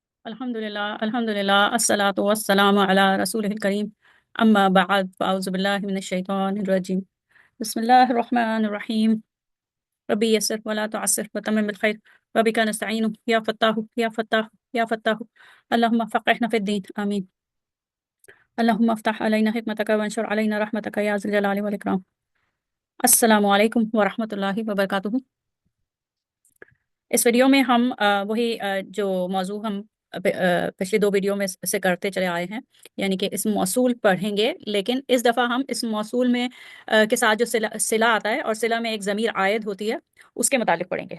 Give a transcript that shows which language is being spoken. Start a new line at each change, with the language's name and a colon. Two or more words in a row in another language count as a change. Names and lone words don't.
Arabic: الحمد لله الصلاة والسلام على رسوله الكريم أما بعد فأعوذ بالله من الشيطان الرجيم بسم الله الرحمن الرحيم رب يسر ولا تعسر وتمم بالخير وبك نستعين يا فتاح يا فتاح يا فتاح اللهم فقهنا في الدين آمين. اللهم افتح علينا حكمتك وانشر علينا رحمتك يا ذا الجلال والإكرام. السلام عليكم ورحمة الله وبركاته.
Urdu: اس ویڈیو میں ہم وہی جو موضوع ہم پچھلی دو ویڈیو میں سے کرتے چلے آئے ہیں، یعنی کہ اس موصول پڑھیں گے، لیکن اس دفعہ ہم اس موصول میں کے ساتھ جو صلہ آتا ہے اور صلہ میں ایک ضمیر عائد ہوتی ہے، اس کے متعلق پڑھیں گے.